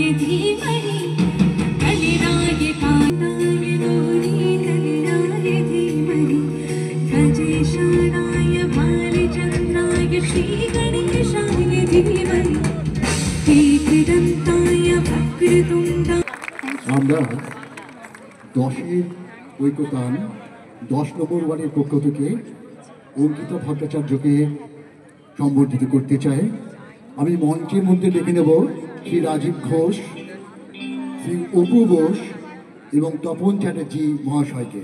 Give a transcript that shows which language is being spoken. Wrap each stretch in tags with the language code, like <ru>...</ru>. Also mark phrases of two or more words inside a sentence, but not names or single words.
<sa>धीमहि कलिराय कालाय गौरीकलिराय धीमहि गजेशानाय बालचन्द्राय श्रीगणेशाय धीमहि एकदन्ताय वक्रतुण्डाय।</sa> <bn>আমরা 10-এর ঐকতান 10 নম্বর ওয়ার্ডের পক্ষ থেকে অঙ্কিতা ভট্টাচার্যকে সম্বর্ধিত করতে চাই। আমি মঞ্চের মধ্যে ডেকে নেব শ্রী রাজীব ঘোষ, শ্রী অপু ঘোষ এবং তপন চ্যাটার্জি মহাশয়কে।</bn>